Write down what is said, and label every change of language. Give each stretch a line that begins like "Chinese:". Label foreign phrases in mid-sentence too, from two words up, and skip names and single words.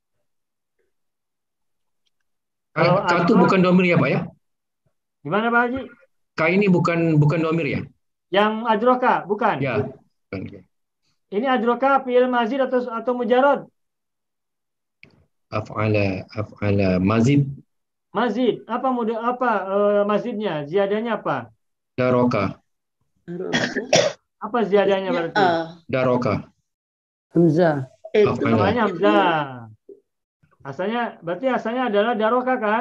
Indonesian: Kalau Ka itu bukan domir ya Pak ya? Gimana Pak Haji? Ka ini bukan domir ya? Yang adroka bukan? Ya. Bukan. Ini adroka
Arabic: فعل مزيد
Indonesian: atau mujarad?
Arabic: أفعل مزيد.
Indonesian: Mazid. Apa mazidnya? Ziyadahnya apa? Daroka. Apa ziyadahnya berarti? Daroka. Hamzah. Namanya Hamzah. Berarti asalnya adalah daroka kan?